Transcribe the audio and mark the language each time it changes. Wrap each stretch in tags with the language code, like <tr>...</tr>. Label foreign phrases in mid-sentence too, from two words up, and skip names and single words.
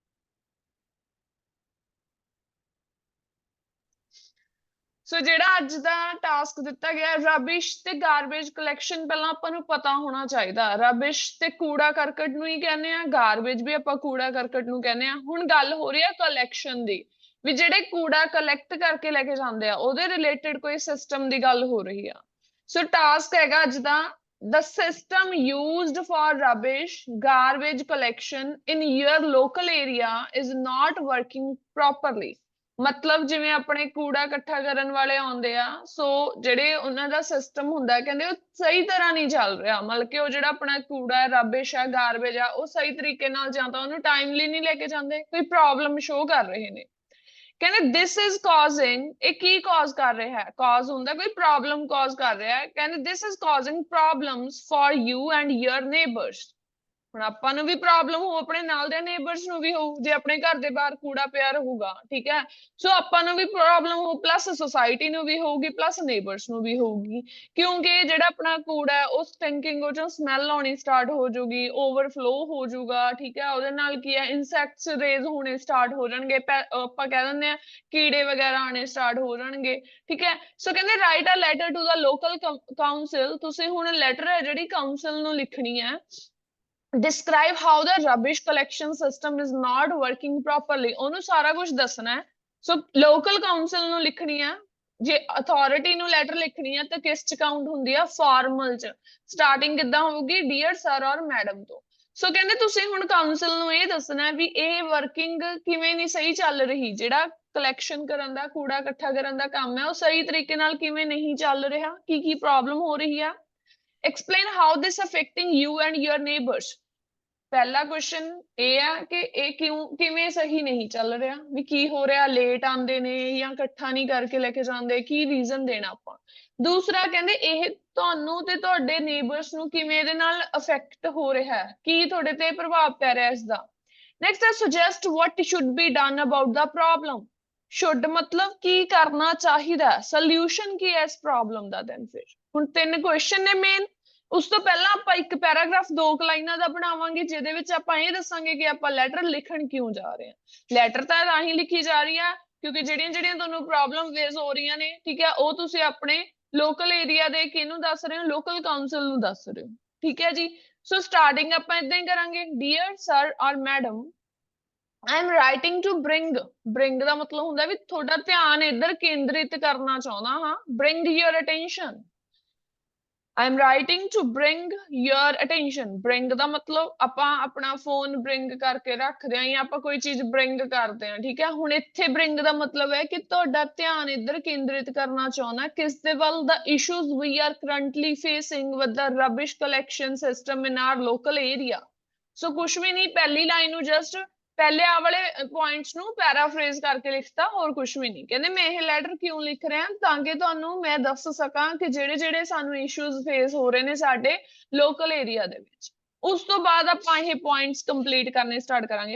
<pa>ਸੋ ਜਿਹੜਾ ਅੱਜ ਦਾ ਟਾਸਕ ਦਿੱਤਾ ਗਿਆ ਰਬਿਸ਼ ਤੇ</pa> <en>garbage collection,</en> <pa>ਪਹਿਲਾਂ ਆਪਾਂ ਨੂੰ ਪਤਾ ਹੋਣਾ ਚਾਹੀਦਾ। ਰਬਿਸ਼ ਤੇ ਕੂੜਾ ਕਰਕਟ ਨੂੰ ਹੀ ਕਹਿੰਦੇ ਆ, ਗਾਰਬੇਜ ਵੀ ਆਪਾਂ ਕੂੜਾ ਕਰਕਟ ਨੂੰ ਕਹਿੰਦੇ ਆ। ਹੁਣ ਗੱਲ ਹੋ ਰਹੀ ਹੈ ਕਲੈਕਸ਼ਨ ਦੀ, ਵੀ ਜਿਹੜੇ ਕੂੜਾ ਕਲੈਕਟ ਕਰਕੇ ਲੈ ਕੇ ਜਾਂਦੇ ਆ ਉਹਦੇ ਰਿਲੇਟਡ ਕੋਈ ਸਿਸਟਮ ਦੀ ਗੱਲ ਹੋ ਰਹੀ ਆ। ਸੋ ਟਾਸਕ ਹੈਗਾ ਅੱਜ ਦਾ,</pa> <en>the system used for rubbish garbage collection in your local area is not working properly।</en> <pa>ਮਤਲਬ ਜਿਵੇਂ ਆਪਣੇ ਕੂੜਾ ਇਕੱਠਾ ਕਰਨ ਵਾਲੇ ਆਉਂਦੇ ਆ, ਸੋ ਜਿਹੜੇ ਉਹਨਾਂ ਦਾ ਸਿਸਟਮ ਹੁੰਦਾ ਕਹਿੰਦੇ ਉਹ ਸਹੀ ਤਰ੍ਹਾਂ ਨਹੀਂ ਚੱਲ ਰਿਹਾ। ਮਤਲਬ ਕਿ ਉਹ ਜਿਹੜਾ ਆਪਣਾ ਕੂੜਾ ਹੈ, ਰਬਿਸ਼ ਹੈ, ਗਾਰਬੇਜ ਆ, ਉਹ ਸਹੀ ਤਰੀਕੇ ਨਾਲ ਜਾਂ ਤਾਂ ਉਹਨੂੰ ਟਾਈਮਲੀ ਨਹੀਂ ਲੈ ਕੇ ਜਾਂਦੇ, ਕੋਈ</pa> <en>problem show</en> <pa>ਕਰ ਰਹੇ ਨੇ।</pa> <en>ਕਹਿੰਦੇ this is causing,</en> <pa>ਇਹ ਕੀ ਕਾਜ਼ ਕਰ ਰਿਹਾ ਹੈ? ਕਾਜ਼ ਹੁੰਦਾ ਕੋਈ</pa> <en>problem cause</en> <pa>ਕਰ ਰਿਹਾ ਹੈ।</pa> <en>ਕਹਿੰਦੇ this is causing problems for you and your neighbors।</en> <pa>ਹੁਣ ਆਪਾਂ ਨੂੰ ਵੀ ਪ੍ਰੋਬਲਮ ਹੋ, ਆਪਣੇ ਨਾਲ ਦੇ ਨੇਬਰਸ ਨੂੰ ਵੀ ਹੋਊ, ਜੇ ਆਪਣੇ ਘਰ ਦੇ ਬਾਹਰ ਕੂੜਾ ਪਿਆ ਰਹੂਗਾ, ਠੀਕ ਹੈ। ਸੋ ਆਪਾਂ ਨੂੰ ਵੀ ਪ੍ਰੋਬਲਮ ਹੋ, ਪਲੱਸ ਸੋਸਾਇਟੀ ਨੂੰ ਵੀ ਹੋਊਗੀ, ਪਲੱਸ ਨੇਬਰਸ ਨੂੰ ਵੀ ਹੋਊਗੀ, ਕਿਉਂਕਿ ਜਿਹੜਾ ਆਪਣਾ ਕੂੜਾ ਹੈ ਉਹ ਸਟਿੰਕਿੰਗ, ਉਹ ਚੋਂ ਸਮੈਲ ਆਉਣੀ ਸਟਾਰਟ ਹੋ ਜਾਊਗੀ, ਓਵਰਫਲੋ ਹੋ ਜਾਊਗਾ, ਠੀਕ ਹੈ। ਉਹਦੇ ਨਾਲ ਕੀ ਹੈ,</pa> <en>insects raise</en> <pa>ਹੋਣੇ ਸਟਾਰਟ ਹੋ ਜਾਣਗੇ, ਆਪਾਂ ਕਹਿ ਦਿੰਦੇ ਆ ਕੀੜੇ ਵਗੈਰਾ ਆਣੇ ਸਟਾਰਟ ਹੋ ਜਾਣਗੇ, ਠੀਕ ਹੈ। ਸੋ ਕਹਿੰਦੇ</pa> <en>write a letter to the local council,</en> <pa>ਤੁਸੀਂ ਹੁਣ ਲੈਟਰ ਹੈ ਜਿਹੜੀ ਕਾਉਂਸਲ ਨੂੰ ਲਿਖਣੀ ਹੈ।</pa> <en>describe how the rubbish collection system is not working properly।</en> <pa>ਉਹਨੂੰ ਸਾਰਾ ਕੁਝ ਦੱਸਣਾ ਹੈ। ਸੋ</pa> <en>local council</en> <pa>ਨੂੰ ਲਿਖਣੀ ਹੈ। ਜੇ ਅਥਾਰਟੀ ਨੂੰ ਲੈਟਰ ਲਿਖਣੀ ਹੈ ਤਾਂ ਕਿਸ ਚ ਕਾਊਂਟ ਹੁੰਦੀ ਆ? ਫਾਰਮਲ ਚ। ਸਟਾਰਟਿੰਗ ਕਿੱਦਾਂ ਹੋਊਗੀ?</pa> <en>dear sir or madam</en> <pa>ਤੋਂ। ਸੋ ਕਹਿੰਦੇ ਤੁਸੀਂ ਹੁਣ ਕਾਉਂਸਲ ਨੂੰ ਇਹ ਦੱਸਣਾ ਵੀ ਇਹ ਵਰਕਿੰਗ ਕਿਵੇਂ ਨਹੀਂ ਸਹੀ ਚੱਲ ਰਹੀ, ਜਿਹੜਾ ਕਲੈਕਸ਼ਨ ਕਰਨ ਦਾ, ਕੂੜਾ ਇਕੱਠਾ ਕਰਨ ਦਾ ਕੰਮ ਹੈ ਉਹ ਸਹੀ ਤਰੀਕੇ ਨਾਲ ਕਿਵੇਂ ਨਹੀਂ ਚੱਲ ਰਿਹਾ, ਕੀ ਕੀ ਪ੍ਰੋਬਲਮ ਹੋ ਰਹੀ ਆ।</pa> <en>explain how this affecting you and your neighbors।</en> <pa>ਪਹਿਲਾ ਕੁਐਸਚਨ ਇਹ ਆ ਕਿ ਇਹ ਕਿਵੇਂ ਸਹੀ ਨਹੀਂ ਚੱਲ ਰਿਹਾ, ਵੀ ਕੀ ਹੋ ਰਿਹਾ, ਲੇਟ ਆਉਂਦੇ ਨੇ ਜਾਂ ਇਕੱਠਾ ਨਹੀਂ ਕਰਕੇ ਲੈ ਕੇ ਜਾਂਦੇ, ਕੀ ਰੀਜ਼ਨ ਦੇਣਾ ਆਪਾਂ। ਦੂਸਰਾ ਕਹਿੰਦੇ ਇਹ ਤੁਹਾਨੂੰ ਤੇ ਤੁਹਾਡੇ ਨੇਬਰਸ ਨੂੰ ਕਿਵੇਂ ਇਹਦੇ ਨਾਲ ਅਫੈਕਟ ਹੋ ਰਿਹਾ ਹੈ, ਕੀ ਤੁਹਾਡੇ ਤੇ ਪ੍ਰਭਾਵ ਪੈ ਰਿਹਾ ਇਸ ਦਾ।</pa> <en>ਨੈਕਸਟ ਹੈ ਸੁਜੈਸਟ what should be done about the problem।</en> <pa>should ਮਤਲਬ ਕੀ ਕਰਨਾ ਚਾਹੀਦਾ, ਸੋਲਿਊਸ਼ਨ ਕੀ ਹੈ ਇਸ ਪ੍ਰੋਬਲਮ ਦਾ। ਦੈਨ ਫਿਰ ਹੁਣ 3 ਕੁਐਸਚਨ ਨੇ ਮੇਨ। ਉਸ ਤੋਂ ਪਹਿਲਾਂ ਆਪਾਂ ਇੱਕ ਪੈਰਾਗ੍ਰਾਫ 2 ਲਾਈਨਾਂ ਦਾ ਬਣਾਵਾਂਗੇ, ਜਿਹਦੇ ਵਿੱਚ ਆਪਾਂ ਇਹ ਦੱਸਾਂਗੇ ਕਿ ਆਪਾਂ ਲੈਟਰ ਲਿਖਣ ਕਿਉਂ ਜਾ ਰਹੇ ਹਾਂ। ਲੈਟਰ ਤਾਂ ਰਾਹੀਂ ਲਿਖੀ ਜਾ ਰਹੀ ਆ ਕਿਉਂਕਿ ਜਿਹੜੀਆਂ ਤੁਹਾਨੂੰ</pa> <en>problem face</en> <pa>ਹੋ ਰਹੀਆਂ ਨੇ, ਠੀਕ ਹੈ, ਉਹ ਤੁਸੀਂ ਆਪਣੇ</pa> <en>local area</en> <pa>ਦੇ ਕਿਹਨੂੰ ਦੱਸ ਰਹੇ ਹੋ?</pa> <en>local council</en> <pa>ਨੂੰ ਦੱਸ ਰਹੇ ਹੋ, ਠੀਕ ਹੈ ਜੀ। ਸੋ ਸਟਾਰਟਿੰਗ ਆਪਾਂ ਇਦਾਂ ਹੀ ਕਰਾਂਗੇ,</pa> <en>dear sir or madam I am writing to bring</en> <pa>ਦਾ ਮਤਲਬ ਹੁੰਦਾ ਵੀ ਤੁਹਾਡਾ ਧਿਆਨ ਇੱਧਰ ਕੇਂਦਰਿਤ ਕਰਨਾ ਚਾਹੁੰਦਾ ਹਾਂ।</pa> <en>bring your attention, I am writing to bring your attention।</en> <pa>bring ਦਾ ਮਤਲਬ ਆਪਾਂ ਆਪਣਾ ਫੋਨ bring ਕਰਕੇ ਰੱਖਦੇ ਹਾਂ ਜਾਂ ਆਪਾਂ ਕੋਈ ਚੀਜ਼ bring ਕਰਦੇ ਹਾਂ, ਠੀਕ ਹੈ। ਹੁਣ ਇੱਥੇ bring ਦਾ ਮਤਲਬ ਹੈ ਕਿ ਤੁਹਾਡਾ ਧਿਆਨ ਇੱਧਰ ਕੇਂਦਰਿਤ ਕਰਨਾ ਚਾਹੁੰਦਾ ਕਿਸ ਦੇ ਵੱਲ?</pa> <en>the issues we are currently facing with the rubbish collection system in our local area।</en> <pa>ਸੋ ਕੁਛ ਵੀ ਨਹੀਂ, ਪਹਿਲੀ ਲਾਈਨ ਨੂੰ ਜਸਟ ਪਹਿਲੇ ਆ ਵਾਲੇ ਪੁਆਇੰਟਸ ਨੂੰ ਪੈਰਾਫਰੇਜ਼ ਕਰਕੇ ਲਿਖਤਾ, ਹੋਰ ਕੁਝ ਵੀ ਨਹੀਂ। ਕਹਿੰਦੇ ਮੈਂ ਇਹ ਲੈਟਰ ਕਿਉਂ ਲਿਖ ਰਿਹਾ ਤਾਂ ਕਿ ਤੁਹਾਨੂੰ ਮੈਂ ਦੱਸ ਸਕਾਂ ਕਿ ਜਿਹੜੇ ਸਾਨੂੰ</pa> <en>issues face</en> <pa>ਹੋ ਰਹੇ ਨੇ ਸਾਡੇ</pa> <en>local area</en> <pa>ਦੇ ਵਿੱਚ। ਉਸ ਤੋਂ ਬਾਅਦ ਆਪਾਂ ਇਹ</pa> <en>points complete</en> <pa>ਕਰਨੇ ਸਟਾਰਟ ਕਰਾਂਗੇ।</pa>